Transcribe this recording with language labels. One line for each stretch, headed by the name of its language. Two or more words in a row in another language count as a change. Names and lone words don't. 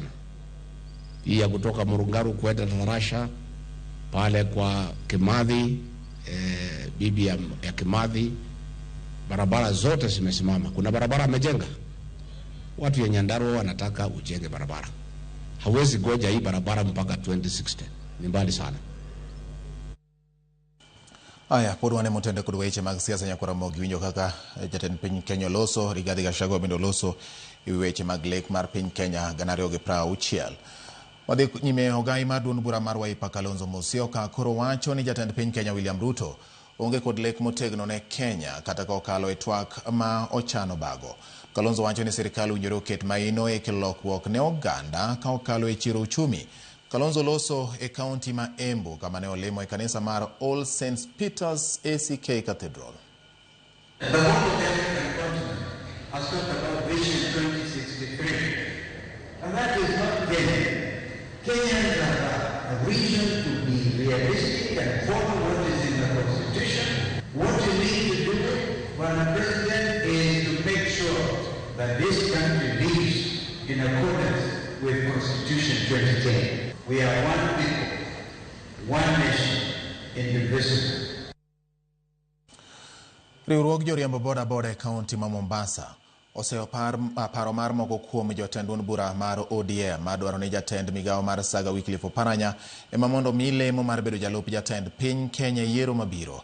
Swahili: Hii ya kutoka Murungaru kwenda Tarasha pale kwa Kimathi, bibi ya Kimathi, barabara zote zimesimama. Kuna barabara amejenga. Watu ya Nyandarua wanataka ujenge barabara. Hawezi goja hii barabara mpaka 2060. Ni mbali sana. Aya,
Luo (Kenya and Tanzania): pod wane motende kod weche mag siasa nyakora mogi winjo kaka jatend piny Kenya loso, Rigathi Gachagua bende loso e weche mag lek mar piny Kenya 2060. Wadhi nyime ogai mar duond bura mar Wiper Kalonzo Musyoka koro wacho ni jatend piny Kenya William Ruto onge kod lek motegno ne Kenya kata ka okalo e twak ma ochano bago. Kalonzo wacho ni sirikal owinjore oket maino e kelo lokruok ne oganda ka okalo e chiro uchumi. Kalonzo loso e kaunti ma Embu kama ne olimo e kanisa mar All Saints Peter's ACK Cathedral.
English: The whole of African continent has talked about Vision 2063, and that is not Kenya. Kenyans have a vision to be realistic and follow what is in the Constitution. What you need to do, Madam President, is to make sure that this country lives in accordance with Constitution 2010. We are one people, one nation, indivisible.
Luo (Kenya and Tanzania): Riwruog joriembo boda boda e kaunti ma Mombasa oseo paro mar moko kuom jotend duond bura mar ODM madwaro ni jatend migawo mar Saga Wycliffe Oparanya ema mondo mi lemo mar bedo jalup jatend piny Kenya yiero mabiro.